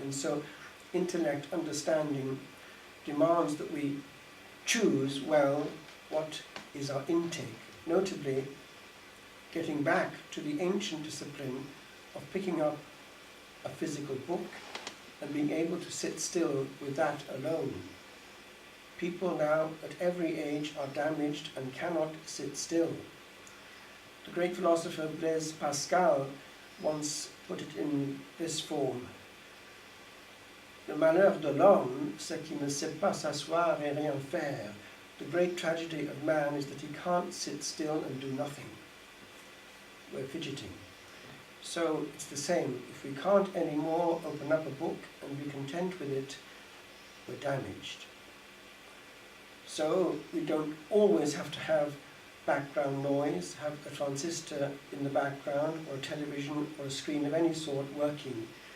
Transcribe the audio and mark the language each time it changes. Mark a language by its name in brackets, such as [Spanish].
[English] And so intellect, understanding, demands that we choose well what is our intake, notably getting back to the ancient discipline of picking up a physical book and being able to sit still with that alone. People now at every age are damaged and cannot sit still. The great philosopher Blaise Pascal once put it in this form: [French] Le malheur de l'homme, c'est qu'il ne sait pas s'asseoir et rien faire. [English] The great tragedy of man is that he can't sit still and do nothing. We're fidgeting. So it's the same. If we can't anymore open up a book and be content with it, we're damaged. So we don't always have to have background noise, have a transistor in the background, or a television or a screen of any sort working.